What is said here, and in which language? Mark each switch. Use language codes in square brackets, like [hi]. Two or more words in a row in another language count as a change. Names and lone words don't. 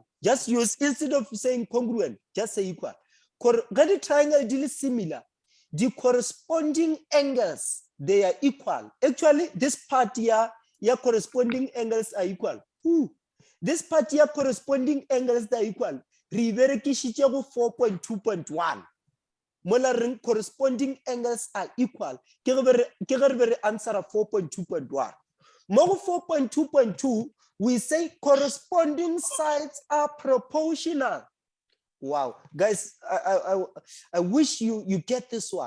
[en] Just use, instead of saying congruent, just say equal. The triangle is similar. The corresponding angles, they are equal. Actually, this part here, your corresponding angles are equal. This part here, corresponding angles are equal. Rivere Kishichago 4.2.1. mola corresponding angles are equal. [nso] Ke answer 4.2.1. [en] Mo 4.2.2, we say corresponding sides are proportional. Wow, guys, I wish you get this one.